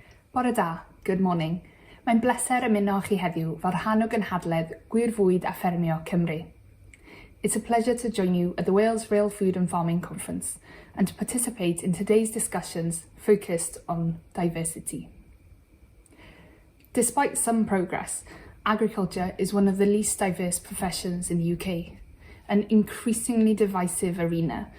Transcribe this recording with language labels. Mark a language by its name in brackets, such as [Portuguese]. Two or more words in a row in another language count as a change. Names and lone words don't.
[Welsh] Bore da, [English] good morning. [Welsh] Mae'n bleser ymuno chi heddiw fel rhan o gynhadledd bwyd a FFERMIO Cymru. [English] It's a pleasure to join you at the Wales Real Food and Farming Conference and to participate in today's discussions focused on diversity. Despite some progress, agriculture is one of the least diverse professions in the UK, an increasingly divisive arena.